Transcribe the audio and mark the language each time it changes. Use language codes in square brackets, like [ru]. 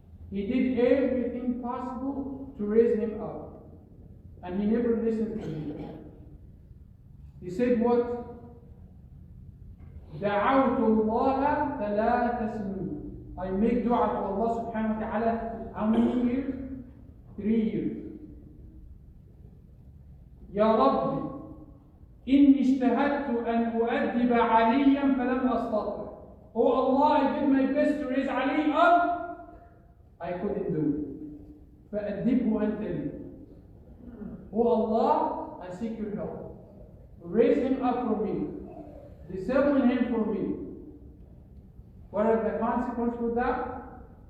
[en] He did everything possible to raise him up, and he never listened to him. He said what? [ar] دعوت الله 3 سنين. [en] I make dua to Allah subhanahu wa ta'ala how many years? 3 years. [ar] يا ربي إني اجتهدت أن أؤدب عليا فلم أستطع. [en] Oh Allah, I did my best to raise Ali up. I couldn't do it. [ar] فأدبه أنت لي. [en] Oh Allah, I seek your help. Raise him up for me. Discipline him for me. What are the consequences for that?